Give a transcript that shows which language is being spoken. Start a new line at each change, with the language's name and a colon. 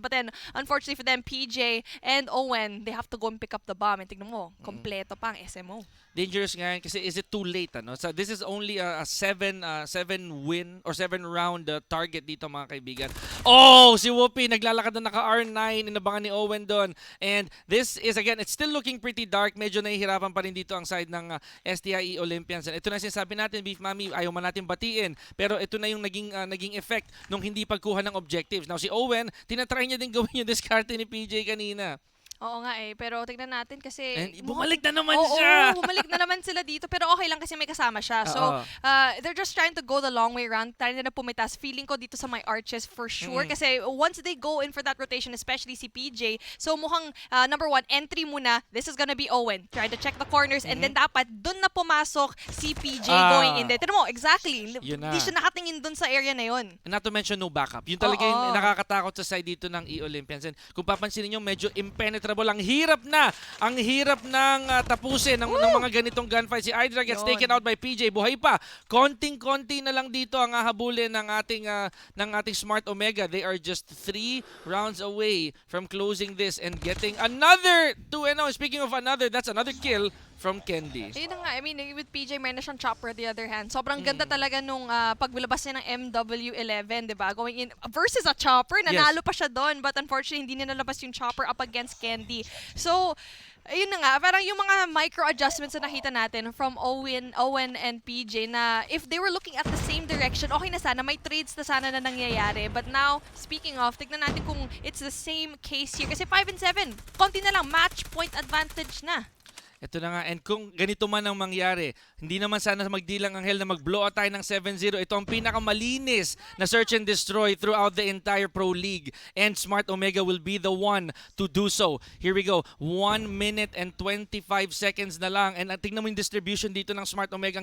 English: But then, unfortunately for them, PJ and Owen, they have to go and pick up the bomb.
Filipino: And tignan mo, kompleto pa ang SMO.
English: Dangerous nga yan kasi is it too late? So this is only a 7 win or 7 round target
Filipino: dito mga kaibigan. Oh, si Whoopi naglalakad na naka R9, inabangan ni Owen doon.
English: And this is again, it's still looking pretty dark.
Filipino: Medyo nahihirapan pa rin dito ang side ng STI Olympians. And ito na sinasabi natin, Beef Mami, ayaw man natin batiin. Pero ito na yung naging effect nung hindi pagkuha ng objectives. Now si Owen, tinatry niya din gawin yung diskarte ni PJ kanina. Oo nga eh, pero tignan natin kasi... And bumalik na naman Oo, siya! bumalik na naman sila dito, pero okay lang kasi may kasama siya.
English: So, they're just trying to go the long way around. Trying na pumitas. Feeling ko dito sa my arches for sure. Kasi once they go in for that rotation, especially si PJ, so mukhang number 1, entry muna. This is gonna be Owen. Try to check the corners and then
Filipino: dapat dun na pumasok
English: si PJ going in there. Tignan mo, exactly.
Filipino: Yun na. Di siya nakatingin dun sa area na yun.
English: And not to mention no backup.
Filipino: Yun talaga yung nakakatakot sa side dito ng E-Olympians. And kung papansinin nyo, medyo impenetrable. Ang hirap ng tapusin ng mga ganitong gunfight.
English: Si Idra gets taken out by PJ.
Filipino: Buhay pa. Konting-konti na lang dito ang hahabulin ng ating Smart Omega.
English: They are just 3 rounds away from closing this and getting another 2-0. Speaking of another, that's another kill from Candy.
Filipino: Yun na nga, I mean, with PJ, meron na siyang chopper the other hand. Sobrang ganda talaga nung paglabas niya ng MW11, di ba?
English: Going in versus a chopper, nanalo pa siya doon.
Filipino: But unfortunately, hindi niya nalabas yung chopper up against Candy. So, ayun na nga, parang yung mga micro-adjustments na nakita natin from Owen and PJ na
English: if they were looking at the same direction,
Filipino: okay na sana, may trades na sana na nangyayari.
English: But now, speaking of, tignan natin kung it's the same case here.
Filipino: Kasi 5 and 7, konti na lang, match point advantage na. Ito na nga, and kung ganito man ang mangyari, hindi naman sana magdilang ang hell na mag-blow out tayo ng 7-0. Ito ang pinakamalinis na search and destroy throughout the entire Pro League.
English: And Smart Omega will be the one to do so. Here we go. 1 minute and 25 seconds na lang. And
Filipino: tingnan mo yung distribution dito ng Smart Omega.